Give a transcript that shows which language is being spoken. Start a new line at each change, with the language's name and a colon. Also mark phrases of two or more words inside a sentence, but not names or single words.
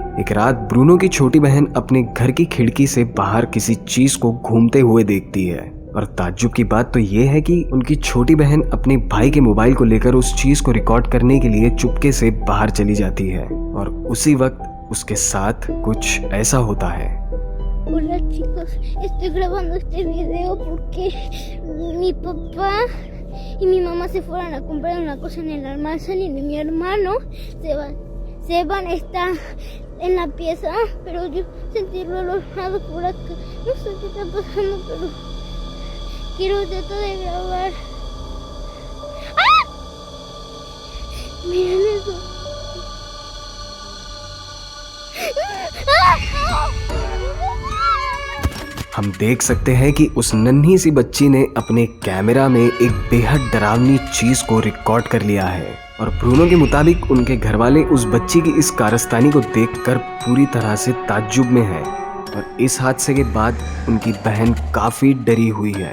Hindi: एक रात ब्रूनो की छोटी बहन अपने घर की खिड़की से बाहर किसी चीज को घूमते हुए देखती है और ताज्जुब की बात तो ये है कि उनकी छोटी बहन अपने भाई के मोबाइल को लेकर उस चीज को रिकॉर्ड करने के लिए चुपके से बाहर चली जाती है और उसी वक्त उसके साथ कुछ ऐसा होता है।
Spanish: Hola chicos, estoy grabando este video porque mi papá y mi mamá se fueron a comprar una cosa en el almacén y mi hermano Seban está en la pieza, pero yo sentí el olor por acá. No sé qué está pasando, pero quiero tratar de grabar. ¡Ah! Miren eso.
Hindi: हम देख सकते हैं कि उस नन्ही सी बच्ची ने अपने कैमरा में एक बेहद डरावनी चीज को रिकॉर्ड कर लिया है और ब्रूनो के मुताबिक उनके घरवाले उस बच्ची की इस कारस्तानी को देखकर पूरी तरह से ताज्जुब में हैं और इस हादसे के बाद उनकी बहन काफी डरी हुई है।